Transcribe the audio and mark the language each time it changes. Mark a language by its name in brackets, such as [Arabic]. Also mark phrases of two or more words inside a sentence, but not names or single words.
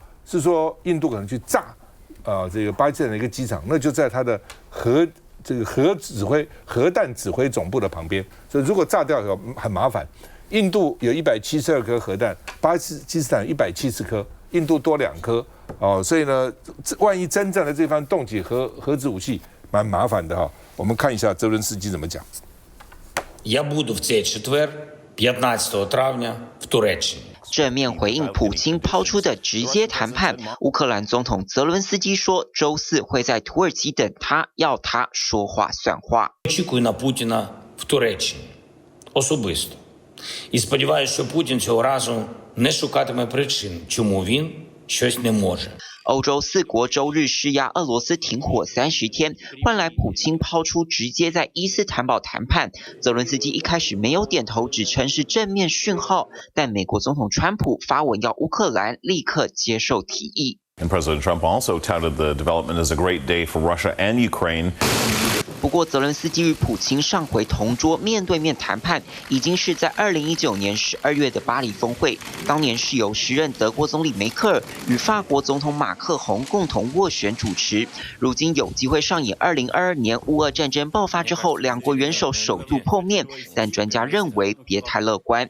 [Chinese] 是说印度可能去炸这个巴基斯坦的一个机场，那就在它的核弹指挥总部的旁边，所以如果炸掉很麻烦。印度有172颗核弹，巴基斯坦170颗，印度多2颗所以呢，万一真正的这方动起核子武器，蛮麻烦的哈。我们看一下泽伦斯基怎么讲。 [Ukrainian] Я буду в цей четвер, 15 травня, в Туреччині. [Chinese] 正面回应普京抛出的直接谈判，乌克兰总统泽伦斯基说，周4会在土耳其等他，要他说话算话。 [Ukrainian] Очікую на Путіна в Туреччині особисто. І сподіваюся, що Путін цього разу не шукатиме причин, чому він щось не може. [Chinese] 欧洲4国周日施压俄罗斯停火30天，换来普京抛出直接在伊斯坦堡谈判。泽伦斯基一开始没有点头，只称是正面讯号，但美国总统川普发文要乌克兰立刻接受提议。 [English] And President Trump also touted the development as a great day for Russia and Ukraine. [Chinese] 不过，泽伦斯基与普京上回同桌面对面谈判，已经是在2019年12月的巴黎峰会。当年是由时任德国总理梅克尔与法国总统马克宏共同斡旋主持。如今有机会上演2022年乌俄战争爆发之后，两国元首首度碰面，但专家认为别太乐观。